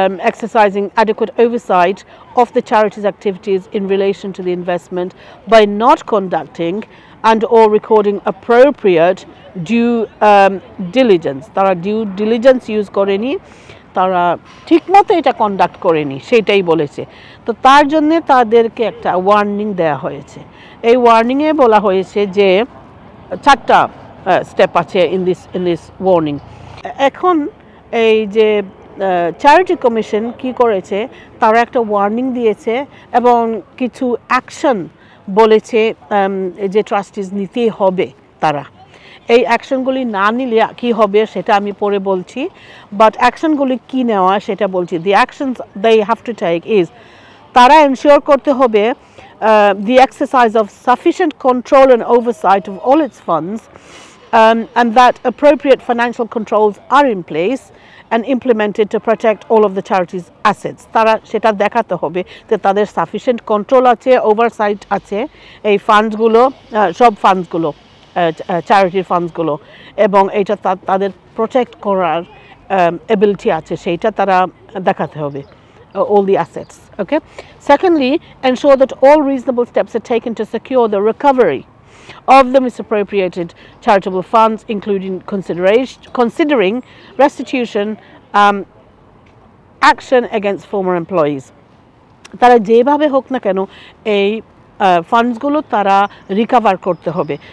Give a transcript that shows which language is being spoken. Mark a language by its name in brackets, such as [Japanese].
[English] Exercising adequate oversight of the charity's activities in relation to the investment by not conducting and or recording appropriate due diligence. [Bangla] তারা due diligence use করেনি, তারা ঠিকমতো এটা conduct করেনি, সেটাই বলেছে। তো তার জন্যে তাদেরকে একটা ওয়ার্নিং দেওয়া হয়েছে। এই ওয়ার্নিংয়ে বলা হয়েছে যে 4টা স্টেপ আছে [English] In this warning. [Bangla] এখন এই যে চ্যারিটি কমিশন কি করেছে, তারা একটা ওয়ার্নিং দিয়েছে এবং কিছু অ্যাকশন বলেছে যে ট্রাস্টিজ নিতেই হবে। তারা এই অ্যাকশনগুলি না নিলে কি হবে সেটা আমি পরে বলছি, বাট অ্যাকশনগুলি কি নেওয়া সেটা বলছি। [English] the actions they have to take is, [Bangla] তারা এনশিওর করতে হবে [English] the exercise of sufficient control and oversight of all its funds, and that appropriate financial controls are in place and implemented to protect all of the charity's assets. [Bangla] তারা সেটা দেখাতে হবে যে তাদের sufficient control আছে, oversight আছে এই ফান্ডসগুলো, সব ফান্ডসগুলো, চ্যারিটির ফান্ডসগুলো, এবং এটা তাদের প্রোটেক্ট করার এবিলিটি আছে, সেইটা তারা দেখাতে হবে, [English] all the assets. Okay. Secondly, ensure that all reasonable steps are taken to secure the recovery of the misappropriated charitable funds, including considering restitution, action against former employees. [Bangla] তারা যেভাবে হোক না কেন এই ফান্ডসগুলো তারা রিকভার করতে হবে।